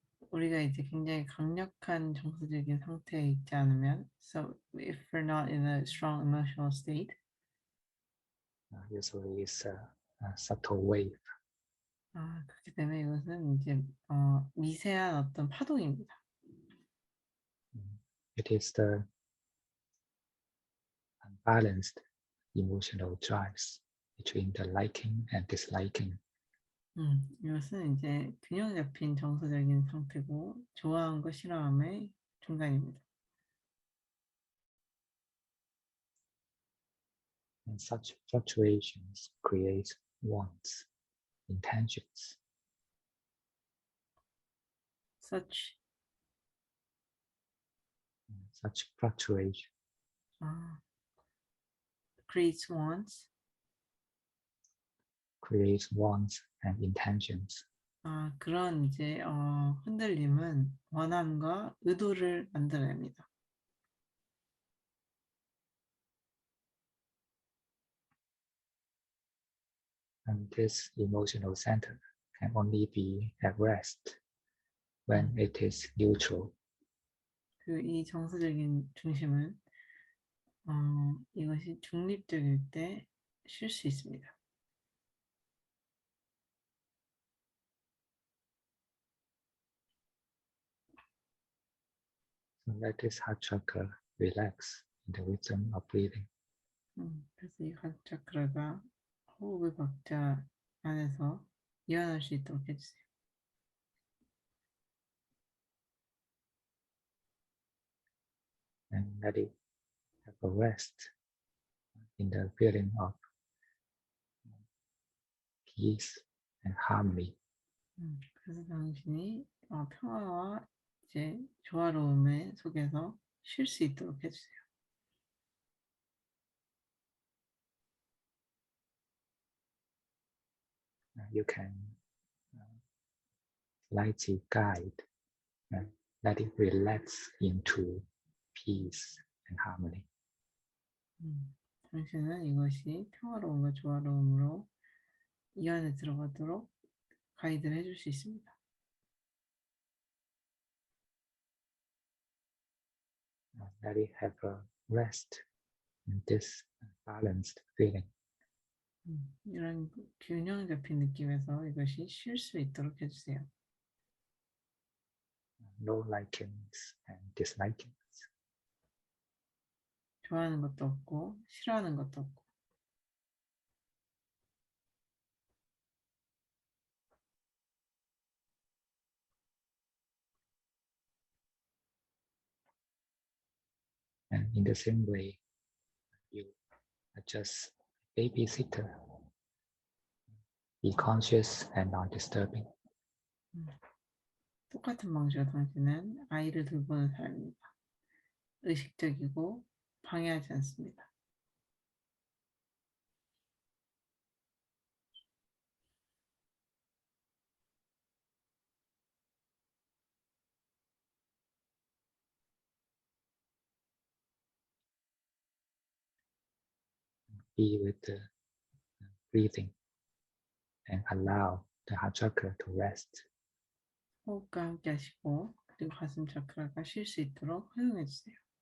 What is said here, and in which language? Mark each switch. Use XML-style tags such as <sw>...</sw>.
<ko>우리가 이제 굉장히 강력한 정서적인 상태에 있지 않으면,</ko> <en>so if we're not in a strong emotional state, Usually it's a subtle wave.</en> <ko>그렇기 때문에 이것은 이제 미세한 어떤 파동입니다.</ko> <en>It is the unbalanced emotional drives between the liking and disliking.</en> <ko>이것은 이제 균형 잡힌 정서적인 상태고 좋아함과 싫어함의 중간입니다.</ko> <en>And such fluctuations create wants, intentions. Such fluctuation creates wants. Creates wants and intentions.</en> <ko>그런 이제 흔들림은 원함과 의도를 만들어냅니다.</ko> <en>And this emotional center can only be at rest when it is neutral.</en> <ko>이 정서적인 중심은 이것이 중립적일 때 쉴 수 있습니다.</ko> <en>So let this heart chakra relax in the rhythm of breathing.</en> <ko>그래서 이 가스차크라가 호흡의 박자 안에서 이완할 수 있도록 해주세요.</ko> <en>And let it have a rest in the feeling of peace and harmony.</en> <ko>그래서 당신이 평화와 이제 조화로움의 속에서 쉴 수 있도록 해주세요.</ko> <en>You can lightly guide and let it relax into peace and harmony.</en> <ko>당신은 이것이 평화로움과 조화로움으로 이 안에 들어가도록 가이드를 해줄 수 있습니다.</ko> <en>Let it have a rest in this balanced feeling.</en> <ko>이런 균형 잡힌 느낌에서 이것이 쉴 수 있도록 해주세요.</ko> <en>No likings and dislikings.</en> <ko>좋아하는 것도 없고 싫어하는 것도 없고.</ko> <en>in the same way, you are just babysitter. Be conscious and non-disturbing.</en> <ko>똑같은 방식으로 당신은 아이를 돌보는 사람입니다. 의식적이고 방해하지 않습니다.</ko> <en>Be with the breathing and allow the heart chakra to rest.</en> <ko>호흡과 함께 하시고 그리고 가슴 차크라가 쉴 수 있도록 허용해 주세요.</ko>